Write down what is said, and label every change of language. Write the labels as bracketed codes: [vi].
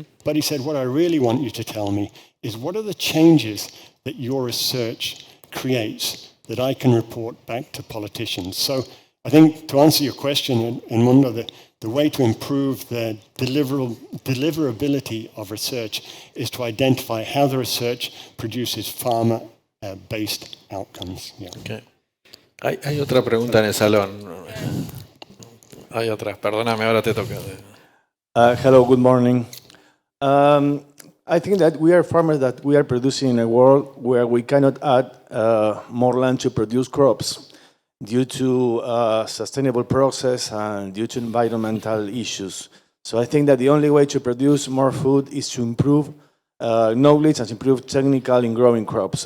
[en] But he said, what I really want you to tell me is what are the changes that your research creates that I can report back to politicians. So I think to answer your question, Mundo, the way to improve the deliverability of research is to identify how the research produces farmer-based outcomes. Yeah. Okay. [es] Hay otra pregunta en el salón. Hay otras, perdóname, ahora te toca. [en] Hello, good morning. I think that we are farmers that we are producing in a world where we cannot add more land to produce crops due to sustainable process and due to environmental issues. So I think that the only way to produce more food is to improve knowledge and improve technical in growing crops.